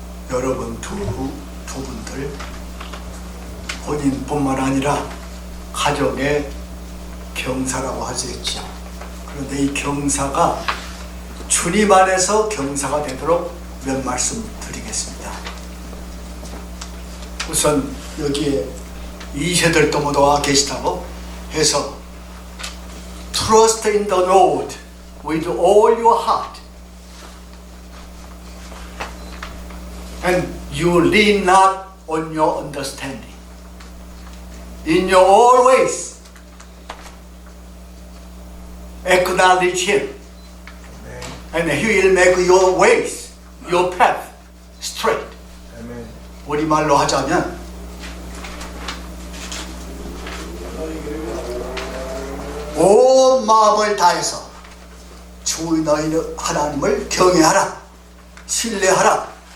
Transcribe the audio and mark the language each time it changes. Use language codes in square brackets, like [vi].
[ko] 여러분 두 분들 본인뿐만 아니라 가정의 경사라고 하셨죠. 그런데 이 경사가 주님 안에서 경사가 되도록 몇 말씀 드리겠습니다. 우선 여기에 2세들도 모두 와 계시다고 해서 [en] Trust in the Lord with all your heart and you lean not on your understanding. In your all ways acknowledge Him and He will make your ways, your path straight. [ko] 우리말로 하자면 온 마음을 다해서 주 너희 하나님을 경외하라, 신뢰하라.